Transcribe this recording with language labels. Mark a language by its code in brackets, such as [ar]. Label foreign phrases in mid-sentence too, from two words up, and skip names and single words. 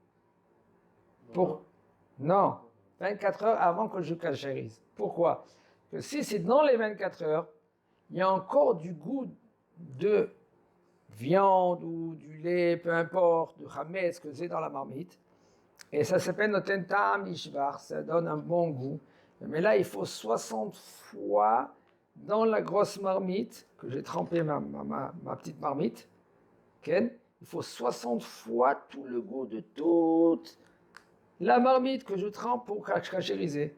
[fr] Non, 24 heures avant que je cachérise. Pourquoi? Que si c'est dans les 24 heures, il y a encore du goût de viande ou du lait, peu importe, de chametz que c'est dans la marmite. Et ça s'appelle [he] נותן טעם נשבר, [fr] ça donne un bon goût. Mais là, il faut 60 fois dans la grosse marmite, que j'ai trempé ma petite marmite, il faut 60 fois tout le goût de toute la marmite que je trempe pour cachériser.